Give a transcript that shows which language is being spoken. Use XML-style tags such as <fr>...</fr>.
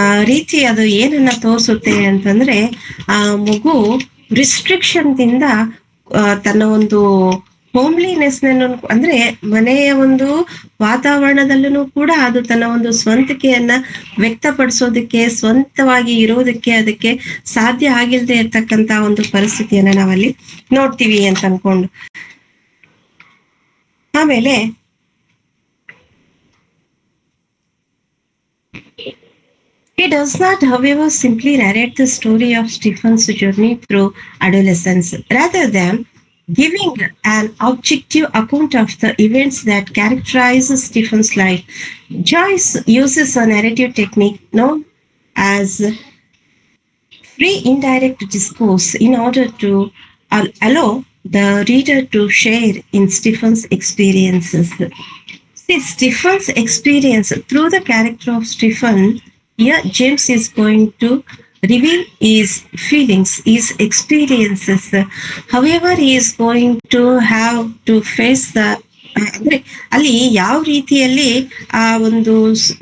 <kn>ರೀತಿ ಅದು ಏನನ್ನ ತೋರಿಸುತ್ತೆ ಅಂತಂದ್ರೆ ಆ ಮಗು ರಿಸ್ಟ್ರಿಕ್ಷನ್ ದಿಂದ ತನ್ನ ಒಂದು ಹೋಮ್ಲಿನೆಸ್ ಅಂದ್ರೆ ಮನೆಯ ಒಂದು ವಾತಾವರಣದಲ್ಲೂ ಕೂಡ ಅದು ತನ್ನ ಒಂದು ಸ್ವಂತಿಕೆಯನ್ನ ವ್ಯಕ್ತಪಡಿಸೋದಕ್ಕೆ, ಸ್ವಂತವಾಗಿ ಇರೋದಕ್ಕೆ ಅದಕ್ಕೆ ಸಾಧ್ಯ ಆಗಿಲ್ಲದೆ ಇರ್ತಕ್ಕಂತ ಒಂದು ಪರಿಸ್ಥಿತಿಯನ್ನ ನಾವಲ್ಲಿ ನೋಡ್ತೀವಿ ಅಂತ ಅನ್ಕೊಂಡು. ಆಮೇಲೆ</kn> <en>he does not, however, simply narrate the story of Stephen's journey through adolescence. Rather than giving an objective account of the events that characterize Stephen's life, Joyce uses a narrative technique known as free indirect discourse in order to allow the reader to share in Stephen's experiences. See, Stephen's experience through the character of Stephen, here James is going to reveal his feelings, his experiences, however he is going to have to face the</en> <kn>ಅಂದ್ರೆ ಅಲ್ಲಿ ಯಾವ ರೀತಿಯಲ್ಲಿ ಆ ಒಂದು</kn>